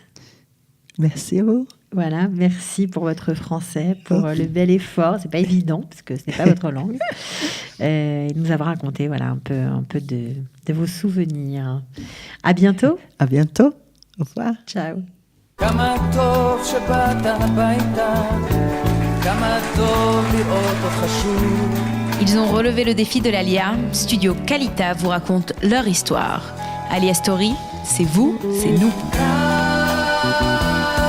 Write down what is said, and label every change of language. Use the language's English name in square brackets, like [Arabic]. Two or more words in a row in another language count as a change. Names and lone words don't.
[French] Merci à vous. Voilà, merci pour votre français, pour le bel effort. C'est pas évident parce que ce n'est pas votre langue. Nous avoir raconté, voilà, un peu de vos souvenirs. À bientôt. À bientôt. Au revoir. Ciao. [Hebrew] כמה טוב שבאת הביתה, כמה טוב לראות אותך שוב. [French] Ils ont relevé le défi de l'Alia. Studio Kalita vous raconte leur histoire. Alia Story, c'est vous, c'est nous.